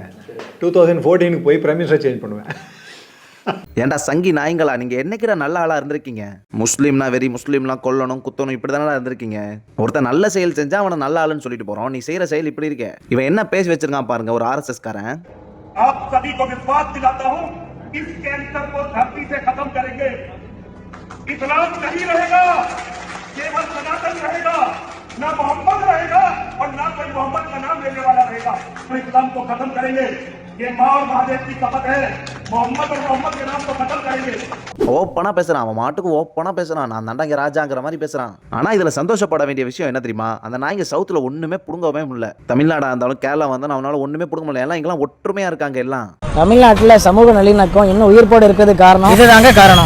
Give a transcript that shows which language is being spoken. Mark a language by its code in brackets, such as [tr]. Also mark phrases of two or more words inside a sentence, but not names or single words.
[ta] 2014 போய் [en] prime minister change [ta] பண்ணுவேன். ஏன்டா சங்கி நாய்ங்களா, நீங்க என்னைக்கிற நல்ல ஆளா இருந்திருக்கீங்க? முஸ்லீம்னா வெறி, முஸ்லீம்லாம் கொல்லணும் குத்தணும் இப்படி தானே இருந்திருக்கீங்க. ஒருத்தர் நல்ல செயல் செஞ்சா அவனை நல்ல ஆளுன்னு சொல்லிட்டு போறோம், நீ செய்யற செயல் இப்படி இருக்க. இவன் என்ன பேசி வச்சிருக்கான் பாருங்க, ஒரு RSS காரன். [hi] आप सभी को विश्वास दिलाता हूं, इस कैंसर को धरती से खत्म करेंगे। इस्लाम नहीं रहेगा, केवल सनातन रहेगा, ना मोहम्मद रहेगा और ना कोई मोहम्मद का नाम लेने वाला रहेगा। तो इस्लाम को खत्म करेंगे, ये माँ और महादेव की शपथ है। मोहम्मद और मोहम्मद के नाम को खत्म करेंगे। [ta] ஓப்பனா பேசுறான், அவன் மாட்டுக்கு ஓப்பனா பேசுறான், நான் தாண்டா இங்க ராஜாங்கிற மாதிரி பேசுறான். ஆனா இதுல சந்தோஷப்பட வேண்டிய விஷயம் என்ன தெரியுமா? அந்த நாய்ங்க சவுத்துல ஒண்ணுமே புடுங்கவே முடியல. தமிழ்நாடா இருந்தாலும் கேரளா வந்தாலும் அவனால ஒண்ணுமே புடுங்க முடியல. எல்லாம் இங்கெல்லாம் ஒற்றுமையா இருக்காங்க. எல்லாம் தமிழ்நாட்டில் சமூக நல்லிணக்கம் இன்னும் உயிர்ப்போடு இருக்கிறது காரணம் இதுதாங்க காரணம்.